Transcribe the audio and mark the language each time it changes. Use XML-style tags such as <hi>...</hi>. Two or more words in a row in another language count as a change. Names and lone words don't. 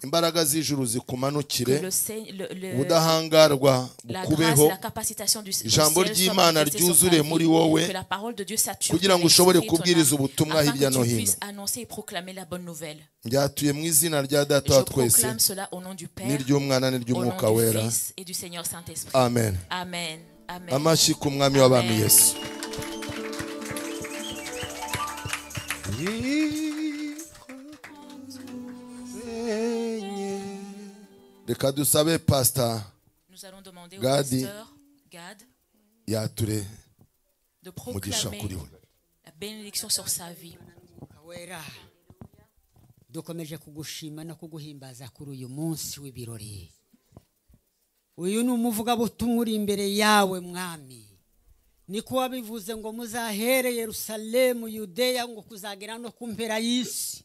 <fr>Que la grâce et la capacitation du ciel soient manifestées sur ta vie, que la parole de Dieu sature ton esprit et ton âme, afin que tu puisses annoncer et proclamer la bonne nouvelle. Je proclame cela au nom du Père, au nom du Fils et du Seigneur Saint-Esprit. Amen. Amen. Amen.</fr> <rw>Amashi ku mwami w'abami Yesu. Reka dusabe Pastor Gadi yature</rw> <fr>de proclamer la bénédiction sur sa vie.</fr> <rw>Dukomeje kugushima no kuguhimbaza kuri uyu munsi w'ibirori. Uyu ni umuvugabutumwa uri imbere yawe mwami. Niko wabivuze ngo muzahere Yerusalemu, Yudeya, ngo kuzagera no kumpera y'isi.</rw>